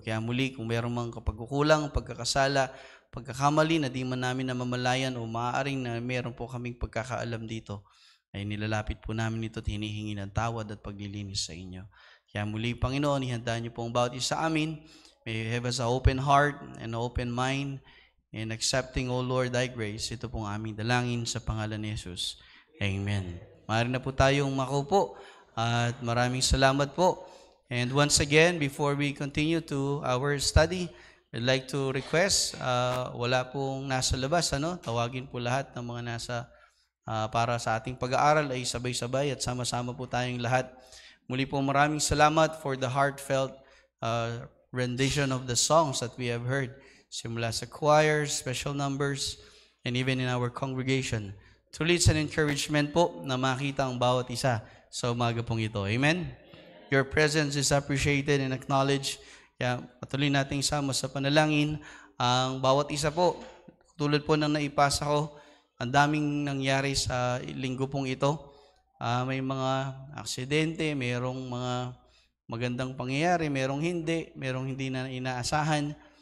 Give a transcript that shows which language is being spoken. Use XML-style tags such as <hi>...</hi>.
<tl>Kaya muli, kung mayroong mga kapagkukulang, pagkakasala, pagkakamali na di man namin namamalayan o maaaring na mayroon po kaming pagkakaalam dito, ay nilalapit po namin ito at hinihingi ng tawad at paglilinis sa inyo. Kaya muli, Panginoon, ihanda niyo po ang bawat isa sa amin.</tl> <en>May you have us an open heart and an open mind in accepting, O Lord, Thy grace.</en> <tl>Ito pong aming dalangin sa pangalan ni Jesus. Amen. Maaari na po tayong makaupo at maraming salamat po.</tl> <en>And once again, before we continue to our study, I'd like to request,</en> <tl>wala pong nasa labas, tawagin po lahat ng mga nasa para sa ating pag-aaral ay sabay-sabay at sama-sama po tayong lahat. Muli po maraming salamat</tl> <en>for the heartfelt rendition of the songs that we have heard.</en> <tl>Simula sa</tl> <en>choirs, special numbers, and even in our congregation. Truly, it's an encouragement</en> <tl>po na makita ang bawat isa sa umaga pong ito.</tl> <en>Amen? Your presence is appreciated and acknowledged.</en> <tl>Kaya patuloy nating sama sa panalangin ang bawat isa po. Tulad po ng naipasa ko, ang daming nangyari sa linggo pong ito. May mga aksidente, mayroong mga magandang pangyayari, mayroong hindi na inaasahan.</tl>